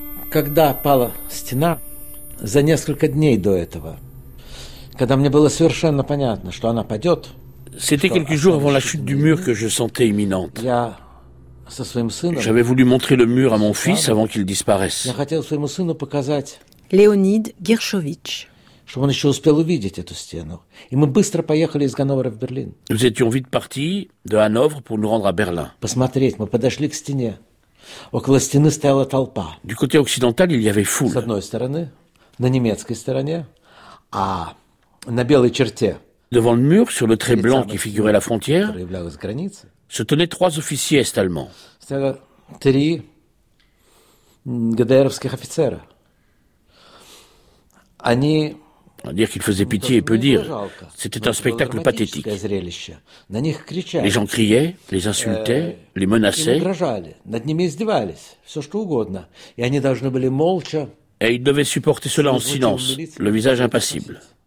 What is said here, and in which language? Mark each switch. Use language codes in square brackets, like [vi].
[ru] Когда пала стена за несколько дней до этого, когда мне было совершенно понятно, что она падет, [fr] c'était quelques jours avant la chute du mur que je sentais imminente. J'avais voulu montrer le mur à mon fils avant qu'il disparaisse. [ru] Я хотел своему сыну показать. Леонид Гершович. Чтобы он еще успел увидеть эту стену. И мы быстро поехали из Ганновера в Берлин. [fr] Nous étions vite partis de Hanovre pour nous rendre à Berlin. [ru] Посмотреть, мы подошли к стене. Около стены стояла толпа. [fr] Du côté occidental, il y avait foule. [ru] С одной стороны, на немецкой стороне, а на белой черте. [fr] Devant le mur, sur le trait blanc qui figurait la frontière, [ru] проявлялась граница. [fr] Se tenaient trois officiers est-allemands. [ru] Стояло три ГДРовских офицера. Они... [fr] Dire qu'il faisait pitié est peu dire. C'était un spectacle pathétique. Les gens criaient, les insultaient, les menaçaient. Et ils devaient supporter cela en silence, le visage impassible.